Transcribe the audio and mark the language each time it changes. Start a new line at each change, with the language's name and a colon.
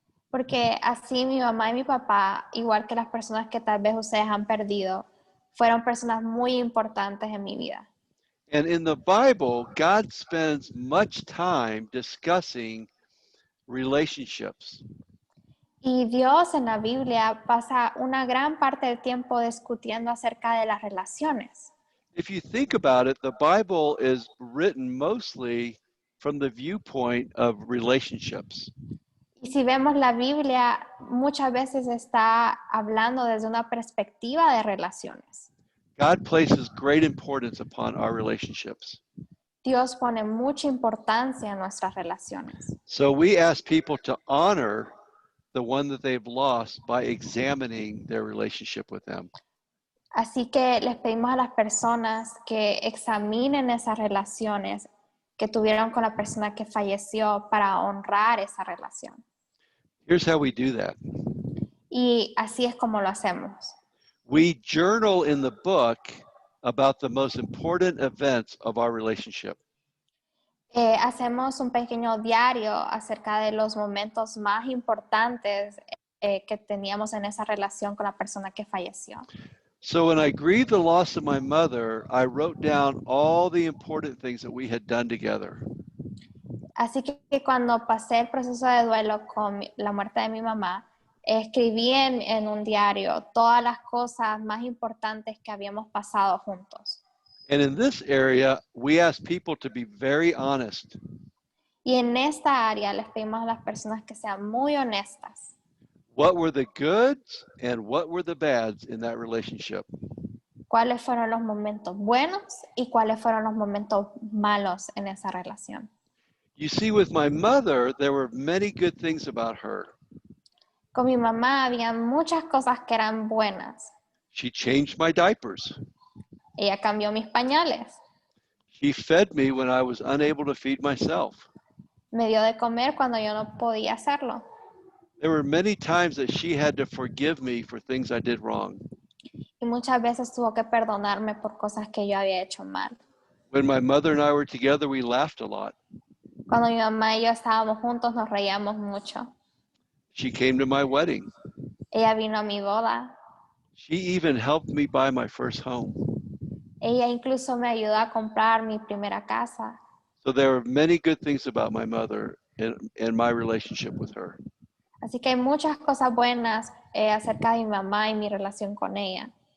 Spanish: Porque así mi mamá y mi papá, igual que las personas que tal vez ustedes han perdido, fueron personas muy importantes en mi vida.
English: And in the Bible, God spends much time discussing relationships.
Spanish: Y Dios en la Biblia pasa una gran parte del tiempo discutiendo acerca de las relaciones.
English: If you think about it, the Bible is written mostly from the viewpoint of relationships.
Spanish: Y si vemos la Biblia, muchas veces está hablando desde una perspectiva de relaciones.
English: God places great importance upon our relationships.
Spanish: Dios pone mucha importancia en nuestras relaciones.
English: So we ask people to honor the one that they've lost by examining their relationship with them.
Spanish: Así que les pedimos a las personas que examinen esas relaciones que tuvieron con la persona que falleció para honrar esa relación.
English: Here's how we do that.
Spanish: Y así es como lo hacemos.
English: We journal in the book about the most important events of our relationship.
Spanish: Hacemos un pequeño diario acerca de los momentos más importantes que teníamos en esa relación con la persona que falleció.
English: So when I grieved the loss of my mother, I wrote down all the important things that we had done together.
Spanish: Así que cuando pasé el proceso de duelo con la muerte de mi mamá, escribí en un diario todas las cosas más importantes que habíamos pasado juntos.
English: And in this area, we ask people to be very honest.
Spanish: Y en esta área les pedimos a las personas que sean muy honestas.
English: What were the goods and what were the bads in that relationship?
Spanish: Cuáles fueron los momentos buenos y cuáles fueron los momentos malos en esa relación.
English: You see, with my mother, there were many good things about her.
Spanish: Con mi mamá había muchas cosas que eran buenas.
English: She changed my diapers.
Spanish: Ella cambió mis pañales,
English: She fed me when I was unable to feed myself.
Spanish: me dio de comer cuando yo no podía hacerlo.
English: There were many times that she had to forgive me for things I did wrong.
Spanish: Y muchas veces tuvo que perdonarme por cosas que yo había hecho mal.
English: When my mother and I were together, we laughed a lot.
Spanish: Cuando mi mamá y yo estábamos juntos nos reíamos mucho.
English: She came to my wedding.
Spanish: Ella vino a mi boda.
English: She even helped me buy my first home.
Spanish: Ella incluso me ayudó a comprar mi primera casa.
English: So there are many good things about my mother and my relationship with her.
Spanish: Así que hay muchas cosas buenas acerca de mi mamá y mi relación con ella.